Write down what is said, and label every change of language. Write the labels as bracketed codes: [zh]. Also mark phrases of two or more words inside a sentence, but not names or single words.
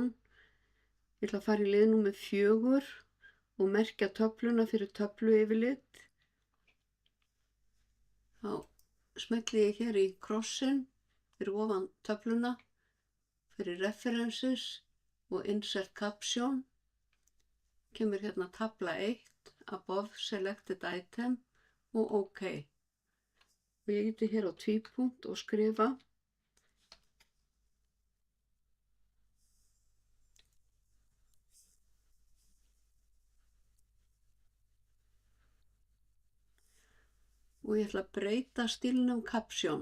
[is] Ég ætla að fara í lið númer 4 og merkja töfluna fyrir töfluyfirlit. Þá smelli ég hér í krossin fyrir ofan töfluna, fyrir references og [en] insert caption. [is] Kemur hérna tafla 1, [en] above selected item og OK. [is] Og ég geti hér á tvípunkt og skrifa. Og ég ætla að breyta stílnum caption.